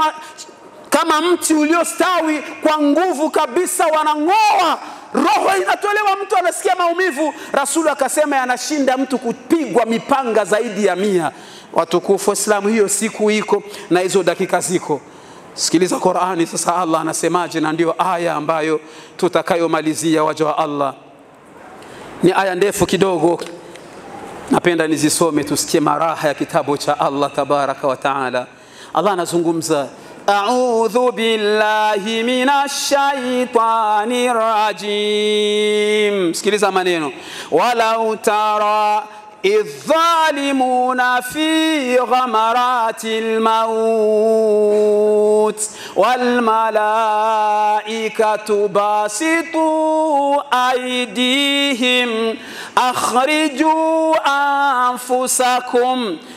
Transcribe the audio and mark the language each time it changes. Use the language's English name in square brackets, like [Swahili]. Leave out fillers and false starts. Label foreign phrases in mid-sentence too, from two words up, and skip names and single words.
[Swahili] kama mti uliostawi kwa nguvu kabisa wanangoa roho inatolewa mtu anasikia maumivu Rasul akasema yanashinda mtu kupigwa mipanga zaidi ya 100 watukufu Islamu hiyo siku iko na hizo dakika ziko sikiliza Qur'ani sasa Allah anasemaje na ndio aya ambayo tutakayomalizia waja wa Allah ni aya ndefu kidogo napenda nizisome tusikie maraha ya kitabu cha Allah [Arabic] تبارك وتعالى [Swahili] Allah anazungumza [Arabic] أعوذ بالله من الشيطان الرجيم [Swahili] sikiliza maneno [Arabic] ولو ترى الظالمون في غمرات الموت والملائكة باسطوا أيديهم أخرجوا أنفسكم